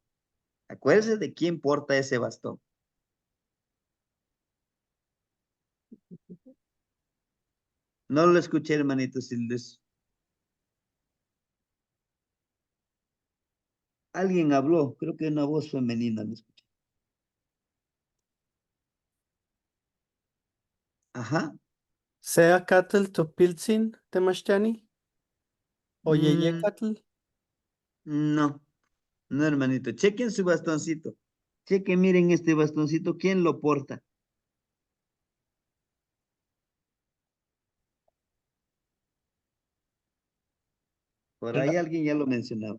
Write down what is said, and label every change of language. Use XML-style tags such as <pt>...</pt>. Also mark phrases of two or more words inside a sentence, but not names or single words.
<es>Acuérdense de quién porta ese bastón. No lo escuché, hermanito Sildes. Alguien habló, creo que una voz femenina me escuché. Ajá.</es> <nah>Sea catl topiltzin temachtiani. O yeye catl.</nah> <es>No, no, hermanito. Chequen su bastoncito. Chequen, miren este bastoncito, ¿quién lo porta? Por ahí alguien ya lo mencionaba.</es>